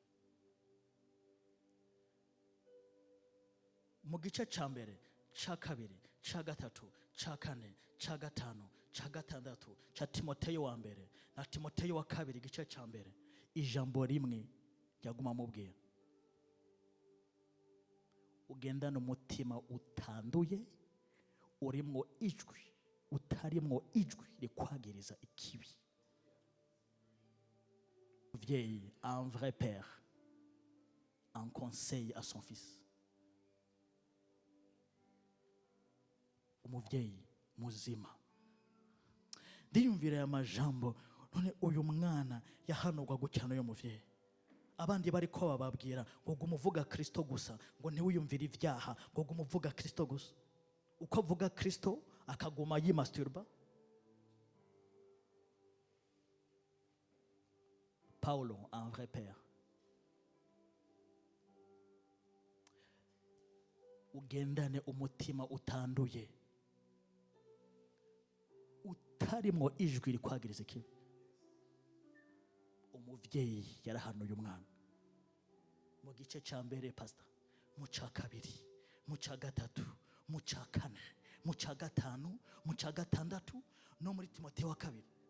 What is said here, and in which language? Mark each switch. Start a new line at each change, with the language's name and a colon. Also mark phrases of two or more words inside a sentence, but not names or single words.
Rundi: Mu gice ca mbere, ca kabiri, ca gatatu, ca kane, ca gatanu, ca gatandatu ca Timoteyo wa mbere na Timoteyo wa kabiri igice ca mbere, ijambo rimwe ryaguma mubwira: ugendana umutima utanduye, urimwo ijwi, utarimwo ijwi rikwagiriza ikibi.
French: Vieil, un vrai père, un conseil à son fils.
Rundi: Umuvyeyi muzima. Ndiyumvira ya majambo, none uyu mwana yahanurwa gucyana uyu muvyeyi. Abandi bari ko bababwira ngo gumuvuga Kristo gusa, ngo ntiwiyumvira ivyaha, ngo gumuvuga Kristo gusa. Uko avuga Kristo akaguma yimasturba. Paulo,
French: un vrai père.
Rundi: Ugendane umutima utanduye, utarimwo ijwi rikwagiriza ikibi. Umuvyeyi yarahanuye umwana mu gice ca mbere, pastor, mu ca kabiri, mu ca gatatu, mu ca kane, mu ca gatanu, mu ca gatandatu, no muri Timoteyo wa kabiri.